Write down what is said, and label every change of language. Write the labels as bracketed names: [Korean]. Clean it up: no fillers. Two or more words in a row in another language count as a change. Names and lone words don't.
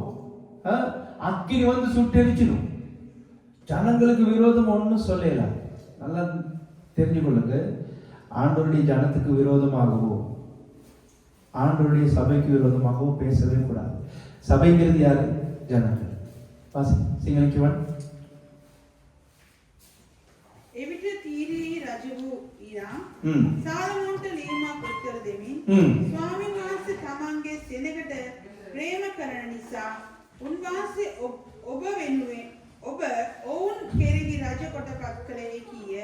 [Tamil] அக்கினி வந்து சுட்டெரிச்சிடும். ஜனங்களுக்கு விரோதம் ஒன்னும் சொல்லலாம். நல்லா தெரிஞ்சு கொள்ளுங்க, ஆண்டவருடைய ஜனத்துக்கு விரோதமாகவோ ஆண்டவருடைய சபைக்கு விரோதமாகவோ பேசவே கூடாது. சபைங்கிறது யாரு? ஜனங்கள். [Sinhala] සිංහලකිවන්න. එවිට තීරී රජු වූ ඊරාම් සාලමෝන්ට ලියුමක් උත්තර දෙමින් ස්වාමීන් වහන්සේ තමන්ගේ සෙනඟට ප්‍රේම කරන නිසා උන්වහන්සේ ඔබ වෙනුවෙන් ඔබ ඔවුන් කෙරෙහි රජ කොට පත් කළේ කීය.